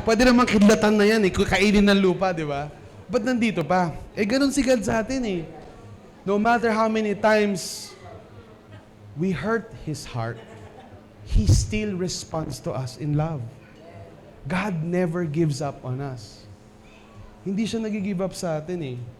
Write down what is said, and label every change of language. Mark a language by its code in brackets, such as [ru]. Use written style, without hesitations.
[tl] Pwede namang kidlatan na yan, kainin ng lupa, di ba? Ba't nandito pa? Ganun si God sa atin eh. [en] No matter how many times we hurt His heart, He still responds to us in love. God never gives up on us. [tl] Hindi siya nag-give up sa atin eh.